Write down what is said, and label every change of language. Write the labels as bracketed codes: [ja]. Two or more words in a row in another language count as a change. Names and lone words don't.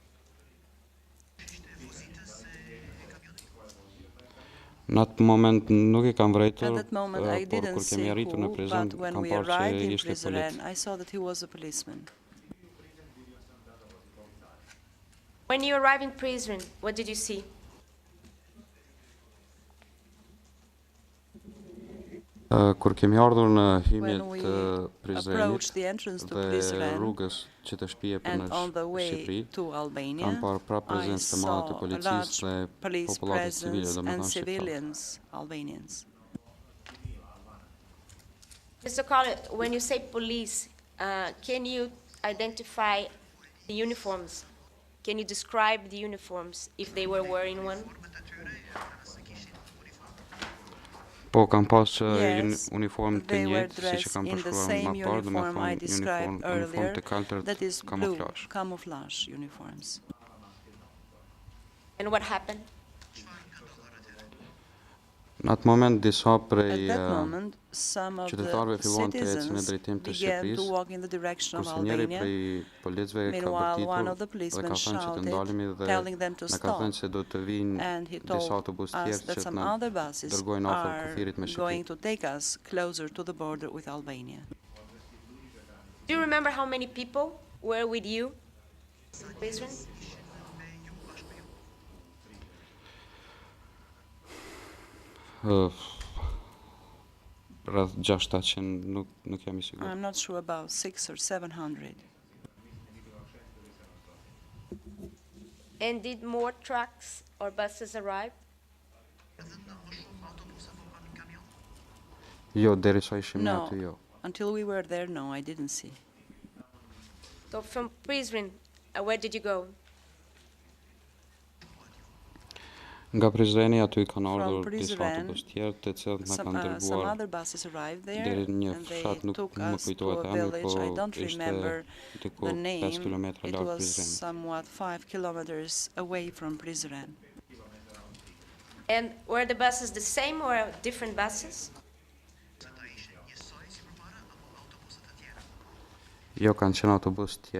[sq] Në atë moment nuk e kam vrejtur, [en] At that moment, I [sq] por [en] didn't [sq] kur kemi [en] see [sq] arritur në [en] who, [sq] Prizren, [en] but when [sq] kam [en] we [sq] parë që [en] arrived in [sq] ishte [en] Prizren, [sq] polic. [en] I saw that he was a policeman. When you arrived in prison, what did you see? [sq] Kur kemi ardhur në hymjet [en] When we [sq] të Prizrenit [en] approached the entrance to [sq] dhe [en] Prizren [sq] rrugës që të shpije për në [en] and on the way [sq] Shqipëri, [en] to Albania, [sq] kam parë prapë [en] I [sq] prezencë të madhe të [en] saw a [sq] policisë [en] large [sq] dhe [en] police [sq] popullatës civile, [en] presence and [sq] domethënë shqiptarë. [en] civilians, Albanians. Mr. Collett, when you say police, can you identify the uniforms? Can you describe the uniforms if they were wearing one? [sq] Po kam pas [en] Yes, [sq] uniform të [en] they were [sq] njëjtë siç e [en] dressed [sq] kam [en] in the [sq] përshkruar [en] same [sq] më parë, [en] uniform I [sq] domethënë [en] described [sq] uniform [en] earlier, [sq] të kaltërt [en] that is blue, [sq] kamuflazh. [en] camouflage uniforms. And what happened? [sq] Në atë moment disa [en] At [sq] prej [en] that moment, some of [sq] qytetarëve [en] the [sq] filluan të ecën në [en] citizens [sq] drejtim të [en] began to [sq] Shqipërisë, [en] walk in the direction of [sq] kurse njëri [en] Albania. [sq] prej policëve ka [en] Meanwhile, one of the [sq] bërtitur dhe [en] policemen [sq] ka thënë që të [en] shouted, [sq] ndalemi dhe [en] telling them to [sq] na ka [en] stop. [sq] thënë se do të vinë [en] And he [sq] disa [en] told [sq] autobus [en] us [sq] tjerë [en] that [sq] që [en] some [sq] të na [en] other buses [sq] dërgojnë afër [en] are [sq] kufirit me [en] going [sq] Shqipëri. [en] to take us closer to the border with Albania. Do you remember how many people were with you in prison? [sq] Rreth 600, nuk jam i sigurt. [en] I'm not sure about 600 or 700. And did more trucks or buses arrive? [sq] Jo, derisa ishim ne [en] No, [sq] aty, jo. [en] until we were there, no, I didn't see. So from prison, where did you go? [sq] Nga Prizreni aty kanë [en] From [sq] ardhur disa [en] Prizren, [sq] autobus tjerë të cilët na kanë [en] Some [sq] dërguar [en] other buses arrived there, [sq] deri në një [en] and they [sq] fshat, nuk [en] took [sq] më [en] us to [sq] kujtohet [en] a [sq] emri, [en] village. I [sq] po [en] don't [sq] ishte [en] remember [sq] diku [en] the [sq] 5 [en] name. [sq] kilometra [en] It [sq] larg [en] was [sq] Prizrenit. [en] somewhat 5 kilometers away from Prizren. And were the buses the same or different buses? Io cancello autobus tiero.